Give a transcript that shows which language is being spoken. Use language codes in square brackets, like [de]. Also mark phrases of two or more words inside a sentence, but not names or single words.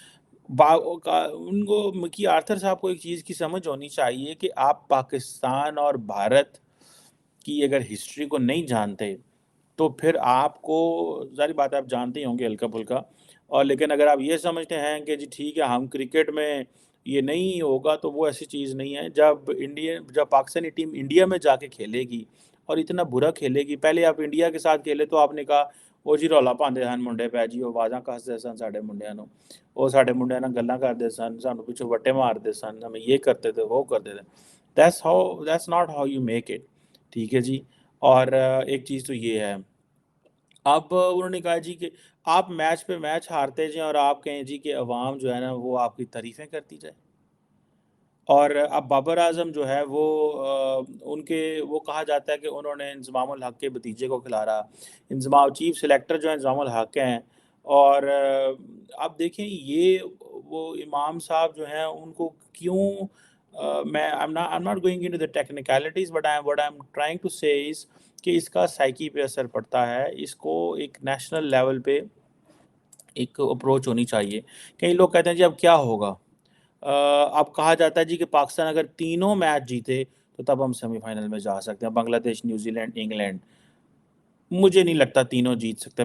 [ur] ان کو مکی آرتھر صاحب کو ایک چیز کی سمجھ ہونی چاہیے کہ آپ پاکستان اور بھارت کی اگر ہسٹری کو نہیں جانتے تو پھر آپ کو ظاہر بات ہے آپ جانتے ہی ہوں گے ہلکا پھلکا. اور لیکن اگر آپ یہ سمجھتے ہیں کہ جی ٹھیک ہے ہم کرکٹ میں یہ نہیں ہوگا، تو وہ ایسی چیز نہیں ہے. جب پاکستانی ٹیم انڈیا میں جا کے کھیلے گی اور اتنا برا کھیلے گی، پہلے آپ انڈیا کے ساتھ کھیلے تو آپ نے کہا وہ جی [pa] رولا پاندے سن منڈے پہ جی، وہ آوازاں کسدے سن ساڈے منڈیاں نو، وہ ساڈے منڈیاں نال گلاں کردے سن، سانوں پیچھے وٹے مارتے سن، [ur] ہمیں یہ کرتے تھے وہ کرتے تھے. [en] That's not how you make it. [ur] ٹھیک ہے جی. اور ایک چیز تو یہ ہے. اب انہوں نے کہا جی کہ آپ میچ پہ میچ ہارتے جائیں اور آپ کہیں جی کہ عوام جو ہے نا وہ آپ کی تعریفیں کرتی جائے. اور اب بابر اعظم جو ہے وہ ان کے وہ کہا جاتا ہے کہ انہوں نے انضمام الحق کے بھتیجے کو کھلا رہا. [en] chief selector [ur] جو ہے انضمام الحق ہیں. اور آپ دیکھیں یہ وہ امام صاحب جو ہیں ان کو کیوں میں [en] I'm not going into the technicalities, but what I'm trying to say is [ur] کہ اس کا سائیکی پہ اثر پڑتا ہے. اس کو ایک [en] national level [ur] پہ ایک اپروچ ہونی چاہیے. کئی لوگ کہتے ہیں جی اب کیا ہوگا. اب کہا جاتا ہے جی کہ پاکستان اگر تینوں میچ جیتے تو تب ہم سیمی فائنل میں جا سکتے ہیں. بنگلہ دیش، نیوزی لینڈ، انگلینڈ. مجھے نہیں لگتا تینوں جیت سکتے.